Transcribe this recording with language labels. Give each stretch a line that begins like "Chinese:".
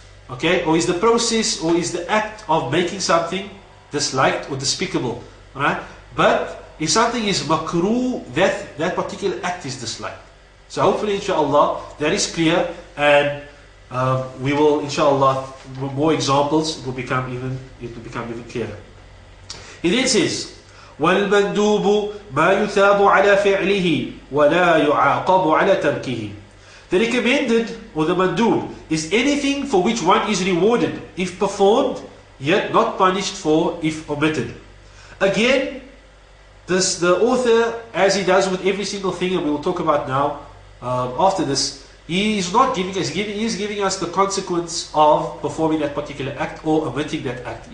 English: Okay, or is the process, or is the act of making something disliked or despicable. Right? But if something is makruh, that particular act is disliked. So hopefully, inshallah, that is clear, and we will, inshallah, more examples, it will become even clearer. He then says,
Arabic: وَالْمَنْدُوبُ مَا يُثَابُ عَلَى فِعْلِهِ وَلَا يُعَاقَبُ عَلَى تَرْكِهِ.
English: The recommended, or the mandub, is anything for which one is rewarded if performed, yet not punished for if omitted. Again, the author, as he does with every single thing, and we will talk about now, after this, he is not giving us, he is giving us the consequence of performing that particular act or omitting that act.